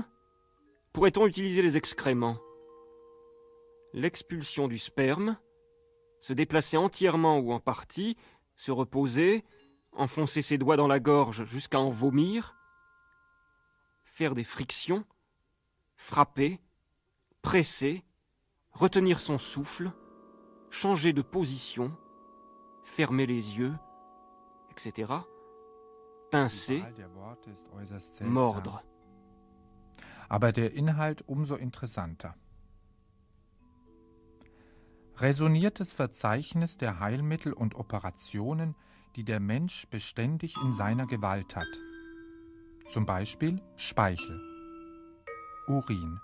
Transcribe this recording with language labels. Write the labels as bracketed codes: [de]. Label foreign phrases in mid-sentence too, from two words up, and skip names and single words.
[fr] Pourrait-on utiliser les excréments? L'expulsion du sperme, se déplacer entièrement ou en partie, se reposer, enfoncer ses doigts dans la gorge jusqu'à en vomir, faire des frictions, frapper, presser, retenir son souffle, changer de position, fermer les yeux, etc., pincer, mordre. [de] Aber der Inhalt umso interessanter. Räsoniertes Verzeichnis der Heilmittel und Operationen, die der Mensch beständig in seiner Gewalt hat. Zum Beispiel Speichel, Urin.